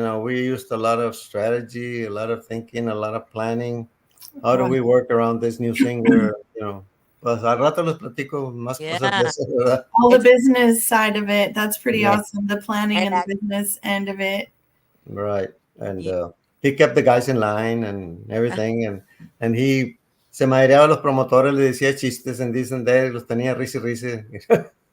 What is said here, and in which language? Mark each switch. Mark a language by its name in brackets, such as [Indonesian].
[English] We used a lot of strategy, a lot of thinking, a lot of planning. How do we work around this new singer? [Spanish] Pues al rato les platico más cosas de eso, ¿verdad? [English] All the business side of it. That's pretty awesome. The planning and the business end of it. Right. And he kept the guys in line and everything. [Spanish] And he se mareaba a los promotores, le decía chistes [English] and this and that, [Spanish] los tenía risa y risa.